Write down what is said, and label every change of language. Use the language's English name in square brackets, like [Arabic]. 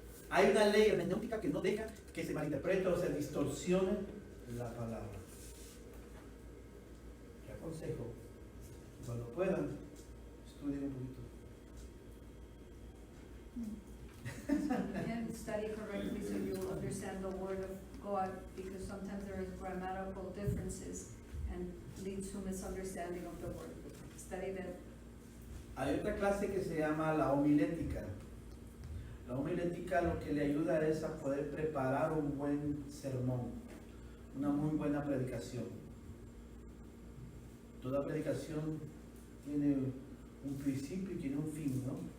[Spanish] Hay una ley hermenéutica que no deja que se malinterprete o se distorsione la palabra. Te aconsejo, cuando puedan, estudien un poquito. [English] And study correctly so you'll understand the word of God, because sometimes there is grammatical differences and leads to misunderstanding of the word. Study that. [Spanish] Hay otra clase que se llama la homilética. La homilética lo que le ayuda es a poder preparar un buen sermón, una muy buena predicación. Toda predicación tiene un principio y tiene un fin, ¿no?